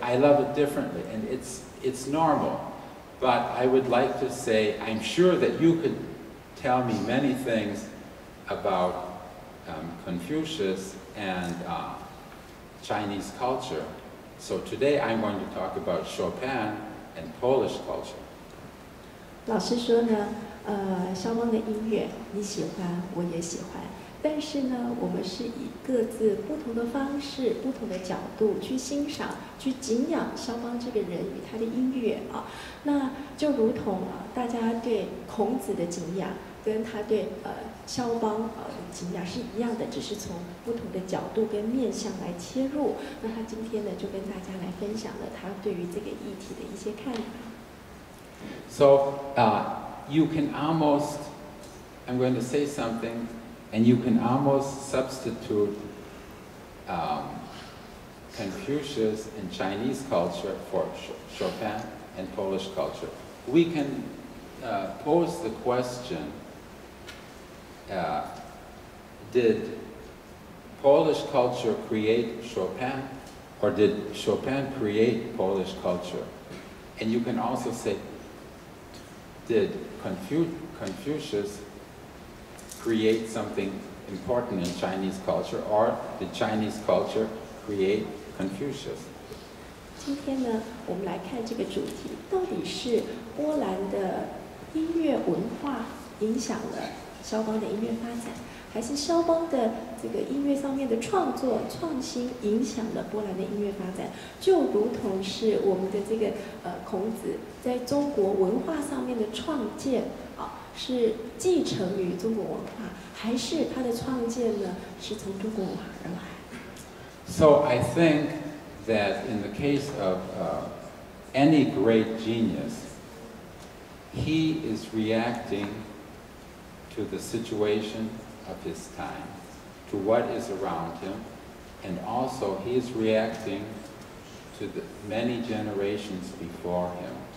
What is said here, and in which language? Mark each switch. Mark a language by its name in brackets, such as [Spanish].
[English] I love it differently, and it's normal. But I would like to say, I'm sure that you could tell me many things about Confucius and Chinese culture. So today I'm going to talk about Chopin and Polish culture. [Chinese] 老师说呢，肖邦的音乐你喜欢，我也喜欢，但是呢，我们是以各自不同的方式、不同的角度去欣赏、去敬仰肖邦这个人与他的音乐那就如同大家对孔子的敬仰，跟他对肖邦的敬仰是一样的，只是从不同的角度跟面向来切入。那他今天呢，就跟大家来分享了他对于这个议题的一些看法。 [English] So you can almost, I'm going to say something, and you can almost substitute Confucius in Chinese culture for Chopin and Polish culture. We can pose the question, did Polish culture create Chopin, or did Chopin create Polish culture? And you can also say, did Confucius create something important in Chinese culture, or did Chinese culture create Confucius? [Chinese] 今天呢，我们来看这个主题，到底是波兰的音乐文化影响了肖邦的音乐发展，还是肖邦的这个音乐上面的创作创新影响了波兰的音乐发展？就如同是我们的这个孔子在中国文化上面的创建啊，是继承于中国文化，还是他的创建呢是从中国文化而来 [English] So I think that in the case of any great genius, he is reacting to the situation of his time, to what is around him, and also he is reacting to the many generations before him.